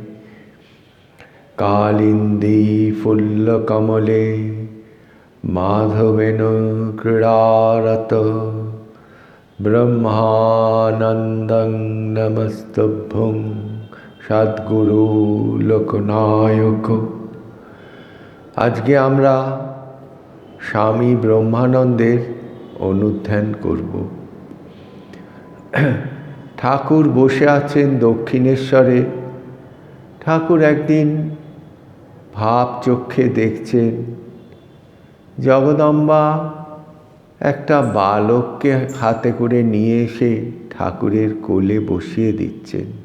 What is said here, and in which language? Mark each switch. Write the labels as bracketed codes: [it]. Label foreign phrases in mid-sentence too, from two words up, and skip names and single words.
[sa] कालिन्दी फुल्लकमले माधवेन क्रीडारत ब्रह्मानन्दं नमस्तभ्यं सद्गुरु लोकनायक। [bn] আজকে আমরা স্বামী ব্রহ্মানন্দের অনুধ্যান করব। ঠাকুর বসে আছেন দক্ষিণেশ্বরে। ঠাকুর একদিন ভাব চক্ষে দেখছেন জগদম্বা একটা বালককে হাতে করে নিয়ে এসে ঠাকুরের কোলে বসিয়ে দিচ্ছেন।